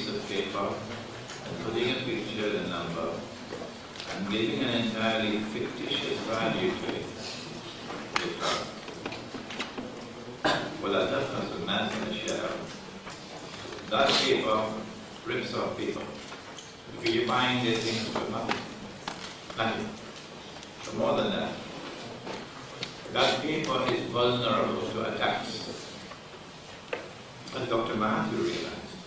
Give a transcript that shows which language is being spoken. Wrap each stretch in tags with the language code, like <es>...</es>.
<en>paper and putting a picture and a number and giving an entirely fictitious value to it is haram.</en> <ar>ولا تبخسوا الناس أشياءهم.</ar> <en>That paper rips off people. Because you're buying their things for nothing. Nothing. For more than that. That paper is vulnerable to attacks. As Dr. Mahathir realized.</en>